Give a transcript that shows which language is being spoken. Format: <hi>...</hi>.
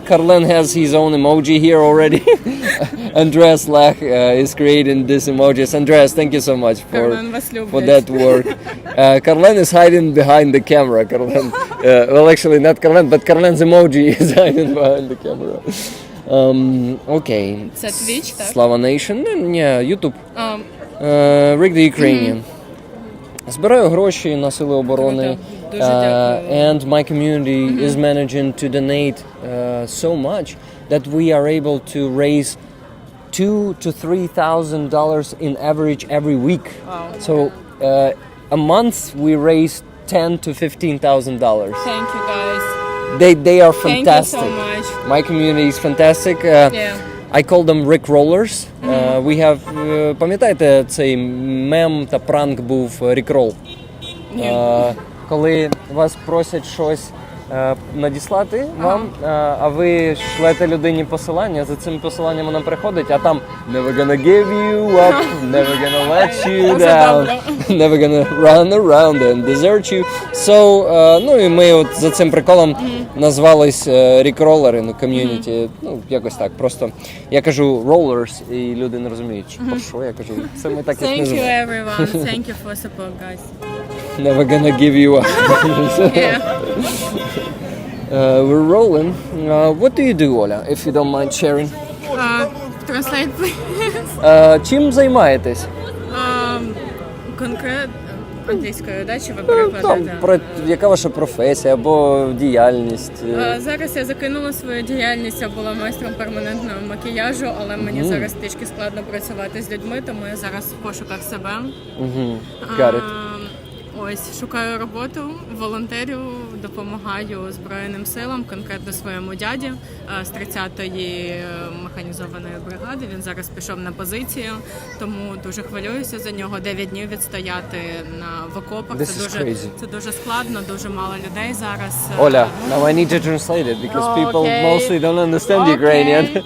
<en>Karlen has his own emoji here already. Andreas Lach is creating these emojis. Andreas, thank you so much for that work. Karlen is hiding behind the camera. Karlen, well, actually not Karlen, but Karlen's emoji is hiding behind the camera. Okay.</en> <uk>Це Twitch, так?</uk> <en>Slava Nation. Yeah, YouTube. Rick the Ukrainian.</en> <uk>Збираю гроші на сили оборони.</uk> <en>And my community is managing to donate so much that we are able to raise $2,000 to $3,000 in average every week. Wow. So a month we raise $10,000 to $15,000. Thank you, guys. They are fantastic. Thank you so much. My community is fantastic. I call them Rick Rollers. We have,</en> <uk>пам'ятаєте, цей мем та пранк був Rick Roll? Коли вас просять щось надіслати вам, а ви шлете людині посилання, за цим посиланням вона приходить, а там</uk> <en>never gonna give you up, never gonna let you down, never gonna run around and desert you.</en> <uk>So, ну і ми от за цим приколом назвались рік-ролери, ну, ком'юніті, ну, якось так, просто я кажу rollers, і люди не розуміють, про що я кажу, це ми так їх</uk> <en>Thank you</en> <uk>називаємо.</uk> <en>everyone. Thank you for support, guys. Never gonna give you up. Yeah. We're rolling. What do you do, Оля, if you don't mind sharing? Translate, please.</en> <uk>Чим займаєтесь? Конкретно англійською, да, чи ви Там, перекладаєте? яка ваша професія або діяльність? Зараз я закинула свою діяльність, я була майстром перманентного макіяжу, але мені зараз трішки складно працювати з людьми, тому я зараз в пошуках себе.</uk> <en>Got it.</en> <uk>Ось, шукаю роботу, волонтерю, допомагаю Збройним силам, конкретно своєму дяді з 30-ї механізованої бригади. Він зараз пішов на позицію, тому дуже хвилююся за нього. 9 днів відстояти в окопах. Це дуже складно, дуже мало людей зараз.</uk> <en>Оля, now I need to translate it because people mostly don't understand Ukrainian.</en>